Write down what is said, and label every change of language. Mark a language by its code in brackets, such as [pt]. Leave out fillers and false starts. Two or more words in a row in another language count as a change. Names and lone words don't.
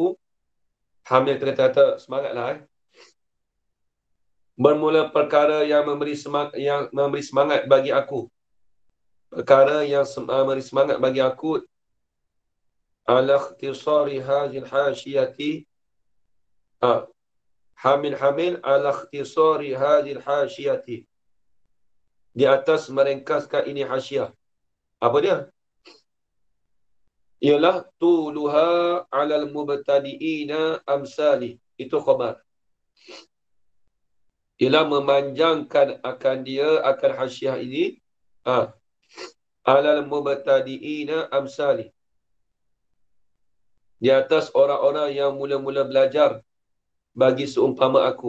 [ms] Hamil kata semangatlah. Bermula perkara yang memberi semangat bagi aku. Perkara yang memberi semangat bagi aku [ar] على اختصار هذه الحاشية حامل على اختصار هذه الحاشية, [ms] di atas meringkaskan ini hasyiah. Apa dia? [ar] Ialah طولها على المبتدئين أمثالي. [ms] Itu khabar. Ialah memanjangkan akan dia, akan hasyiah ini, [ar] على المبتدئين أمثالي, [ms] di atas orang-orang yang mula-mula belajar bagi seumpama aku.